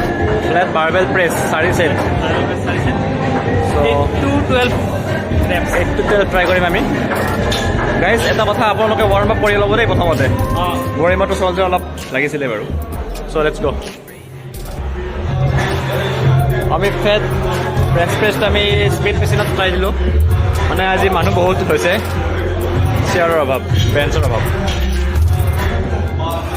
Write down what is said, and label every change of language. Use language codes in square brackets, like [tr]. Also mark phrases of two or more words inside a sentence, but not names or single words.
[en] Flat barbell press 4 set. So 8 to 12 reps. [as] 8 to 12 try কৰিম আমি। গাইজ এটা কথা আপোনালোকে [en] warm up [as] কৰি ল'ব দেই প্ৰথমতে। [en] warm upটো [as] চলতে অলপ লাগিছিলে বাৰু। [en] so let's go'. [as] আমি [en] fat pressটো [as] আমি [en] speed machineত [as] ট্ৰাই দিলোঁ। মানে আজি মানুহ বহুত হৈছে, চেয়াৰৰ অভাৱ, বেঞ্চৰ অভাৱ।